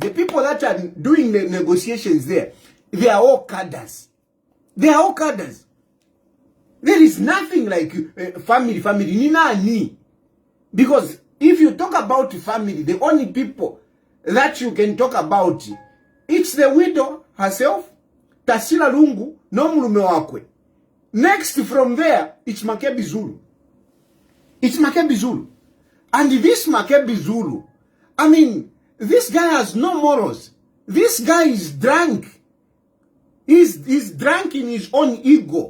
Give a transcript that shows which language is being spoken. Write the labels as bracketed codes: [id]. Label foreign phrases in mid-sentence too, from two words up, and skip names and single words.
[en] The people that are doing the negotiations there, they are all cadres. They are all cadres. There is nothing like family. Ni. Because if you talk about family, the only people that you can talk about, it's the widow herself, [bem] Tasila Lungu, no mulume wakwe. [en] Next from there, it's MB Zulu. It's MB Zulu. And this MB Zulu, I mean, this guy has no morals. This guy is drunk. He's drunk in his own ego.